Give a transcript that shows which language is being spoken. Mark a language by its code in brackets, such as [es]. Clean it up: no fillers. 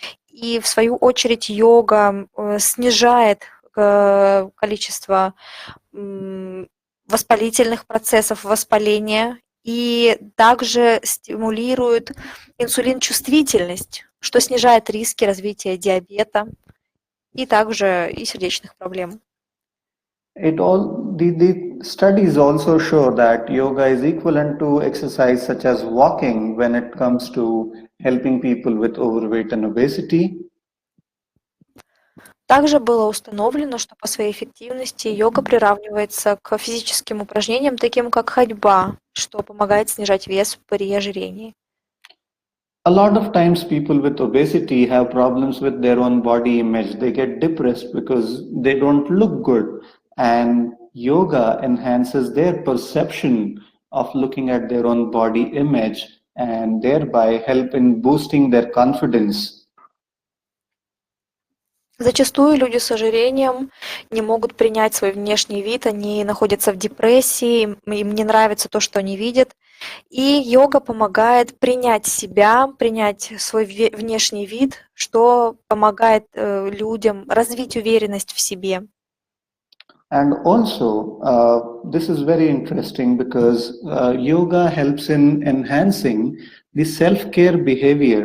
[ru] И в свою очередь йога снижает количество воспалительных процессов воспаления и также стимулирует инсулинчувствительность, что снижает риски развития диабета и также и сердечных проблем. [en] The studies also show that yoga is equivalent to exercise such as walking when it comes to helping people with overweight and obesity. [ru] Также было установлено, что по своей эффективности йога приравнивается к физическим упражнениям, таким как ходьба, что помогает снижать вес при ожирении. [en] A lot of times people with obesity have problems with their own body image. They get depressed because they don't look good. And yoga enhances their perception of looking at their own body image and thereby help in boosting their confidence. [ru] Зачастую люди с ожирением не могут принять свой внешний вид, они находятся в депрессии, им не нравится то, что они видят. И йога помогает принять себя, принять свой внешний вид, что помогает людям развить уверенность в себе. [en] And also, this is very interesting because yoga helps in enhancing the self-care behavior.